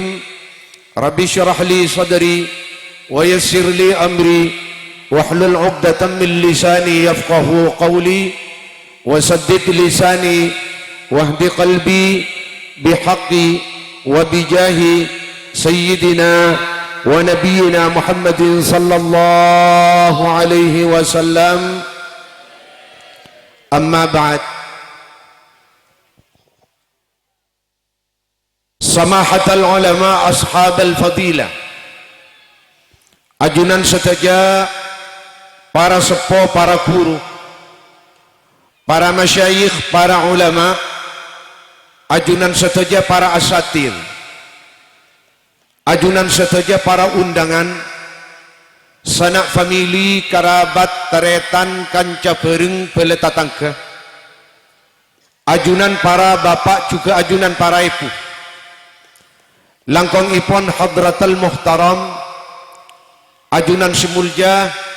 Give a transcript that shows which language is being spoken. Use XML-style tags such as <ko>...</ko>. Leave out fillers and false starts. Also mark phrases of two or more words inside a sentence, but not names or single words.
<ar>رب اشرح لي صدري ويسر لي أمري واحلل عقدة من لساني يفقه قولي وسدد لساني واهد قلبي بحق وبجاه سيدنا ونبينا محمد صلى الله عليه وسلم. أما بعد، سماحة العلماء أصحاب الفضيلة,</ar> <mad>ajunan seteja para sepuh, para guru, para masyayikh, para ulama, ajunan seteja para asatir, ajunan seteja para undangan, sanak famili, kerabat, taretan, kanca bereng, peletatangke, ajunan para bapak juga ajunan para ibu, langkong ipon</mad> <ar>حضرة المحترم,</ar> <mad>ajunan semulja</mad>